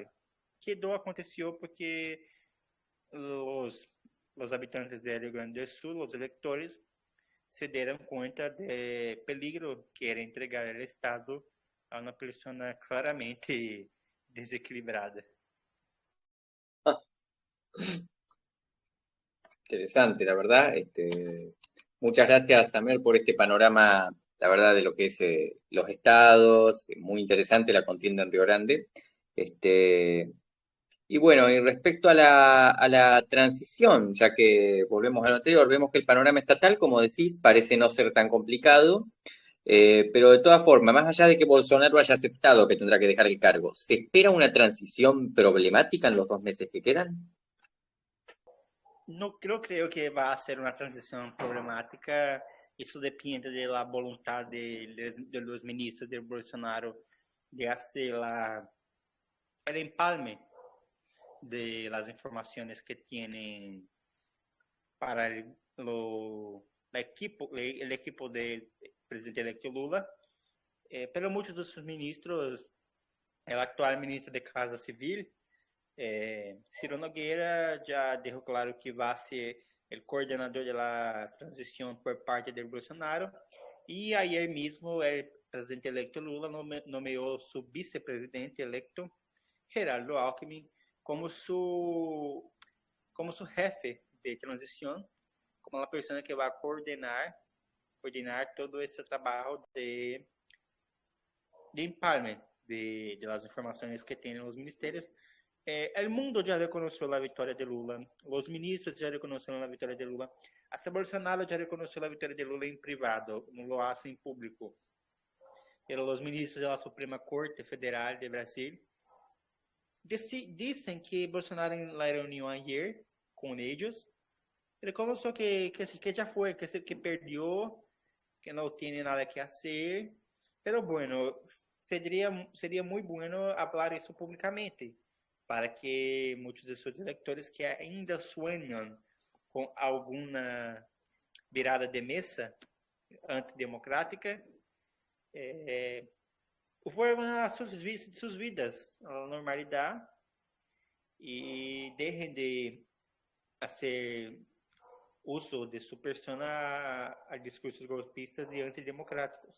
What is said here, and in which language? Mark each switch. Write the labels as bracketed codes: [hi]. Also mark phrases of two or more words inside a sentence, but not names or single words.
[pt] Que aconteceu porque os habitantes do Rio Grande do Sul, os eleitores, se deram conta do peligro que era entregar o Estado a uma pessoa claramente desequilibrada. [es] Interesante, la verdad. Muchas gracias, Samer, por este panorama, la verdad, de lo que es los estados. Muy interesante la contienda en Río Grande. Y bueno, y respecto a la transición, ya que volvemos a lo anterior, vemos que el panorama estatal, como decís, parece no ser tan complicado, pero de todas formas, más allá de que Bolsonaro haya aceptado que tendrá que dejar el cargo, ¿se espera una transición problemática en los 2 meses que quedan? [pt] Não creio que vai ser uma transição problemática. Isso depende da vontade dos ministros de Bolsonaro de fazer o empalme [es] de las informaciones que tienen para el equipo del presidente electo Lula, pero muchos de sus ministros, el actual ministro de Casa Civil, [pt] Ciro Nogueira já deixou claro que vai ser o coordenador da transição por parte do Bolsonaro. E ayer mesmo, o presidente eleito Lula nomeou seu vice-presidente eleito, Gerardo Alckmin, como seu jefe de transição, como a pessoa que vai coordenar todo esse trabalho de empalme de las informações que tem nos ministérios. [es] El mundo ya reconoció la victoria de Lula, los ministros ya reconocieron la victoria de Lula, hasta Bolsonaro ya reconoció la victoria de Lula en privado, no lo hace en público. Pero los ministros de la Suprema Corte Federal de Brasil dicen que Bolsonaro en la reunión ayer con ellos reconoció que ya fue, que perdió, que no tiene nada que hacer, pero bueno, seria muy bueno hablar [pt] isso publicamente, para que muitos de seus eleitores que ainda sonham com alguma virada de mesa antidemocrática volvam a suas vidas à normalidade e deixem de fazer uso de sua persona a discursos golpistas e antidemocráticos.